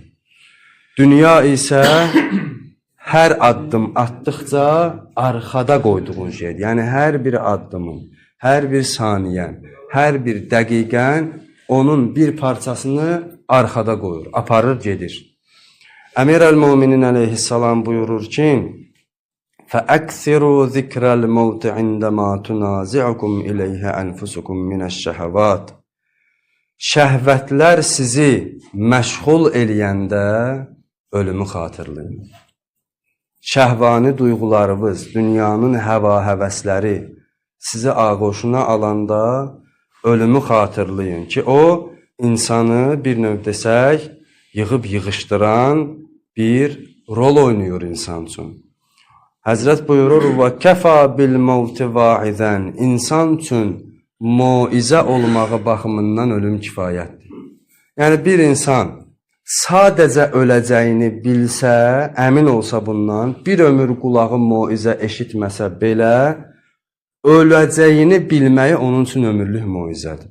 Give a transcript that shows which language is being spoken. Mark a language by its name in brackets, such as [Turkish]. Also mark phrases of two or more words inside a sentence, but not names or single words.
[Azerbaijani] Dünya isə hər addım atdıqca arxada qoyduğun şeydir. Yəni, hər bir addımın, hər bir saniyən, hər bir dəqiqən onun bir parçasını arxada qoyur, aparır, gedir. Əmir əl-Müminin əleyhissalam buyurur ki, [Arabic] فَأَكْثِرُوا ذِكْرَ الْمَوْتِ عِنْدَمَا تُنَازِعُكُمْ إِلَيْهَ أَنْفُسُكُمْ مِنَ الشَّهَوَاتِ [Azerbaijani] Şəhvətlər sizi məşğul eləyəndə ölümü xatırlayın. Şəhvani duyğularınız, dünyanın həva-həvəsləri sizi ağuşuna alanda ölümü xatırlayın ki, o insanı bir növ desək, yığıb yığışdıran bir rol oynayır insan üçün. Həzrət buyurur, [Arabic] وَكَفَى بِالْمَوْتِ وَاعِذًا [Azerbaijani] İnsan üçün muizə olmağı baxımından ölüm kifayətdir. Yəni, bir insan sadəcə öləcəyini bilsə, əmin olsa bundan, bir ömür qulağı muizə eşitməsə belə, öləcəyini bilməyi onun üçün ömürlük muizədir.